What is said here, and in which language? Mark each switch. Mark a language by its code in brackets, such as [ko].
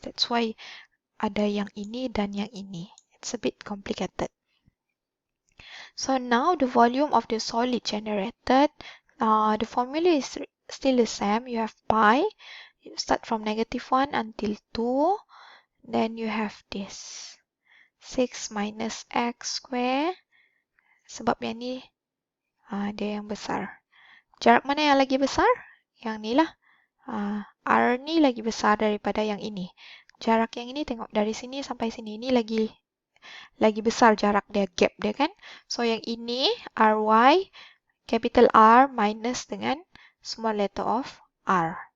[ms] That's why ada yang ini dan yang ini. [en] It's a bit complicated. So now the volume of the solid generated, the formula is still the same. You have pi. You start from -1 until 2. Then you have this 6 minus x square. [ms] Sebab yang ni dia yang besar. Jarak mana yang lagi besar? Yang ni lah. R ni lagi besar daripada yang ini. Jarak yang ini tengok dari sini sampai sini. Ini lagi besar jarak dia, gap dia kan. [en] So [ms] yang ini [en] ry, capital R minus dengan small letter of r.